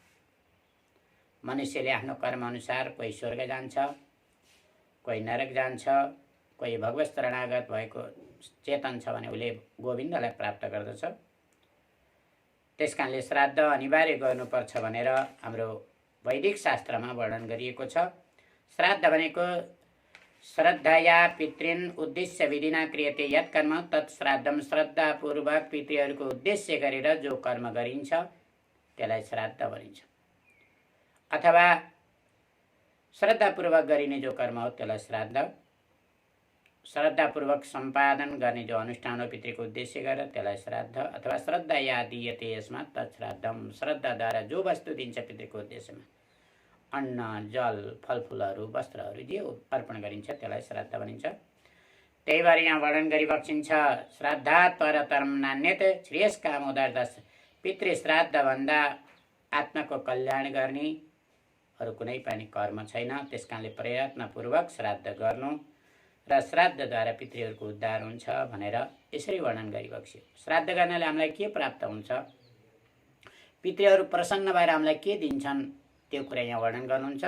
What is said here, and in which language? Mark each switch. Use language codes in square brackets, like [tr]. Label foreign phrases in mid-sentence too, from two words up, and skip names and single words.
[ne] मनुष्यले आफ्नो कर्मअनुसार कोही स्वर्ग जान्छ, कोही नरक जान्छ, कोही भगवत शरणागत भएको चेतन छ भने उसले गोविन्दलाई प्राप्त गर्दछ। त्यसकारणले श्राद्ध अनिवार्य गर्नुपर्छ भनेर हाम्रो वैदिक शास्त्रमा वर्णन गरिएको छ। श्राद्ध भनेको [sa] श्रद्धया पितृन् उद्देश्य विधिना क्रियते यत् कर्म तत् श्राद्धम, [ne] श्रद्धापूर्वक पितृहरूको उद्देश्य गरेर जो कर्म गरिन्छ त्यसलाई श्राद्ध भनिन्छ। अथवा श्रद्धापूर्वक गरिने जो कर्म हो त्यसलाई श्राद्ध, श्रद्धापूर्वक सम्पादन गर्ने जो अनुष्ठान हो पितृको उद्देश्य गरेर त्यसलाई श्राद्ध, अथवा [sa] श्रद्धया दीयते यसमा तत् श्राद्धम, [ne] श्रद्धाद्वारा जो वस्तु दिन्छ पितृको उद्देश्यमा अन्न जल फलफुलहरू वस्त्रहरू जे अर्पण गरिन्छ त्यसलाई श्राद्ध भनिन्छ। त्यही भएर यहाँ वर्णन गरिबक्सिन्छ [sa] श्राद्धात् परतरम नान्यते श्रेयस कामोदर्दश, [ne] पितृ श्राद्धभन्दा आत्माको कल्याण गर्ने अरू कुनै पनि कर्म छैन। त्यसकारणले प्रयत्नपूर्वक श्राद्ध गर्नु र श्राद्धद्वारा पितृहरूको उद्धार हुन्छ भनेर यसरी वर्णन गरिबक्स्यो। श्राद्ध गर्नाले हामीलाई के प्राप्त हुन्छ, पितृहरू प्रसन्न भएर हामीलाई के दिन्छन् त्यो कुरा यहाँ वर्णन गर्नुहुन्छ।